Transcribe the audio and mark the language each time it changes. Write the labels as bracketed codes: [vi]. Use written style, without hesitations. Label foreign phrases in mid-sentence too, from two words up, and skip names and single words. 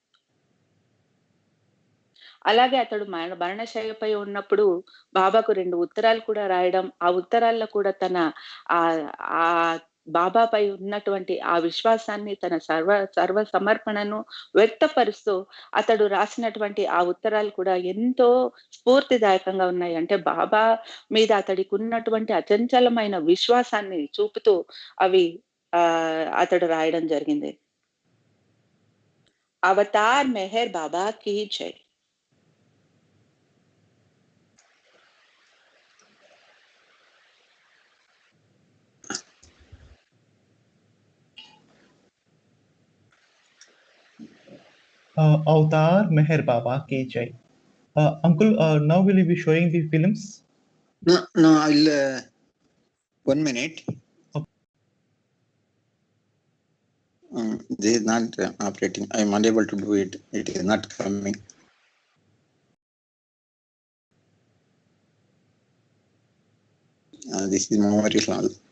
[te] అలాగే అతడు మరణశయ్యపై ఉన్నప్పుడు బాబాకు 2 ఉత్తరాలు కూడా రాయడం, ఆ ఉత్తరాల్లో కూడా తన బాబాపై ఉన్నటువంటి ఆ విశ్వాసాన్ని, తన సర్వ సమర్పణను వ్యక్తపరుస్తూ అతడు రాసినటువంటి ఆ ఉత్తరాలు కూడా ఎంతో స్ఫూర్తిదాయకంగా ఉన్నాయి. అంటే బాబా మీద అతడికి ఉన్నటువంటి అచంచలమైన విశ్వాసాన్ని చూపుతూ అవి అతడు రాయడం జరిగింది. [hi] अवतार मेहर बाबा की जय. अवतार मेहर बाबा की जय. [en] Uncle, now will you be showing the films? No, I'll 1 minute. This is not operating. I am unable to do it. It is not coming. This is memory hall.